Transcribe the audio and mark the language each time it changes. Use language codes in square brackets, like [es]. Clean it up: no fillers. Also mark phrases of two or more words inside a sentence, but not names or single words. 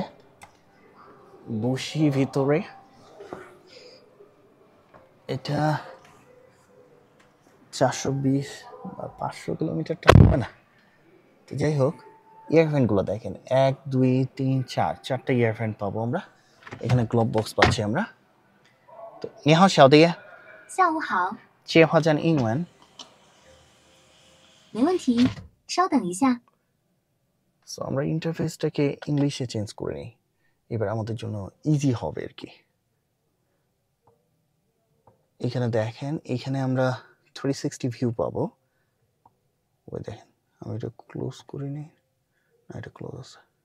[bn] বসি ভিতরে, এটা 420 বা 500 কিলোমিটারটা হবে না। তো যাই হোক, ইয়ারফ্যানগুলো দেখেন 1 2 3 4 চারটে ইয়ারফ্যান পাবো আমরা। এখানে গ্লোব বক্স পাচ্ছি আমরা। তো [zh] 你好小弟，下午好，介绍讲英文。没问题，稍等一下。 [bn] সো আমরা ইন্টারফেসটাকে ইংলিশে চেঞ্জ করে নিই, এবার আমাদের জন্য ইজি হবে আর কি। এখানে দেখেন, এখানে আমরা 360 ভিউ পাবো। ওই দেখেন, আমি এটা ক্লোজ করে নিই, না এটা ক্লোজ আছে।